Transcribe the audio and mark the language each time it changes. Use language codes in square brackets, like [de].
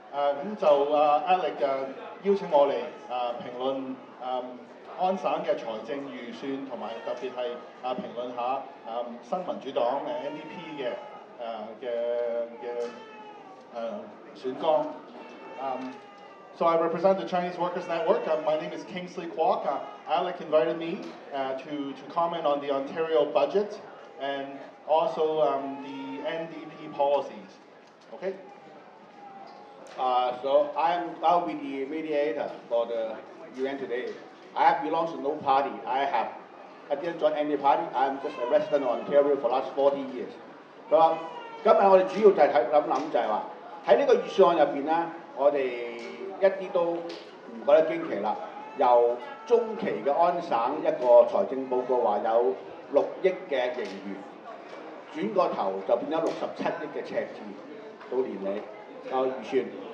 [yue] 咁就Alex 邀請我嚟評論安省嘅財政預算，同埋特別係評論下新民主黨NDP 嘅選綱。 [en] So I represent the Chinese Workers Network. My name is Kingsley Kwok. Alec invited me to comment on the Ontario budget and also the NDP policies. Okay? So I'll be the mediator for the event today. I belong to no party. I didn't join any party. I'm just a resident of Ontario for the last 40 years. [yue] 佢話今日我哋主要就係諗就係話喺呢個預算案入邊咧，我哋一啲都唔覺得驚奇啦。由中期嘅安省一個財政報告話有6億嘅盈餘，轉個頭就變咗67億嘅赤字，到年尾預算。